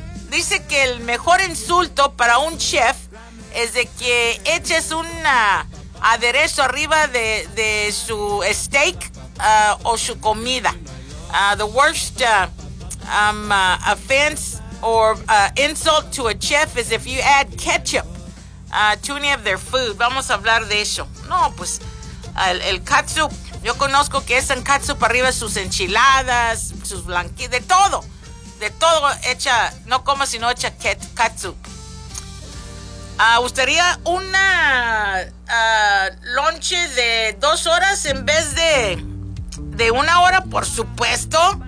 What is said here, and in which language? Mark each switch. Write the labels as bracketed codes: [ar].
[es] Dice que el mejor insulto para un chef es de que eches un aderezo arriba de su steak o su comida. [en] The worst offense or insult to a chef is if you add ketchup to any of their food. [es] Vamos a hablar de eso. No, pues el catsup, yo conozco que es en catsup arriba sus enchiladas, sus blanquitos, de todo echa, no coma sino echa catsup. ¿Gustaría una lonche de 2 horas en vez de 1 hora? Por supuesto.